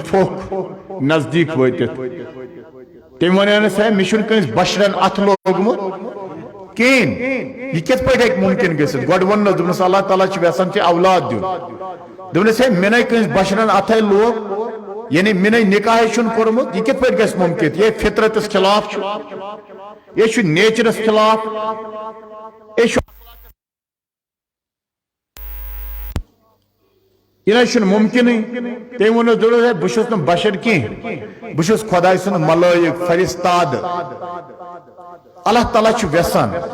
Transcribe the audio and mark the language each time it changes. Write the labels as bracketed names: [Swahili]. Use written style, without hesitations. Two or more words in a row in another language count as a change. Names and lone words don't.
[Kashmiri] پھوک نزدیک وٲتِتھ تٔمۍ وَنیٛانَس ہے مےٚ چھُنہٕ کٲنٛسہِ بشرن اتھ لوگمُت کِہیٖنۍ یہِ کِتھ پٲٹھۍ ہیٚکہِ مُمکِن گٔژھِتھ گۄڈٕ ووٚننس دوٚپنس اللہ تعالیٰ چھُ یژھان ژےٚ اولاد دیُن دوٚپنس ہے مےٚ نَے کٲنٛسہِ بشرن اتھے لوگ یعنی [Urdu] میں نے نکاح [Kashmiri] چھُنہٕ کوٚرمُت یہ کِتھ پٲٹھۍ گژھِ مُمکِن یہ فطرتس خلاف چھُ یہ چھُ نیچرس خلاف یہ نہ چھُنہٕ مُمکِنٕے تٔمۍ ووٚنُس دوٚپنس ہے بہٕ چھُس نہٕ بشر کینٛہہ بہٕ چھُس خۄداے سُنٛد ملٲیِک فرستاد اللہ تعالیٰ چھُ ویژھان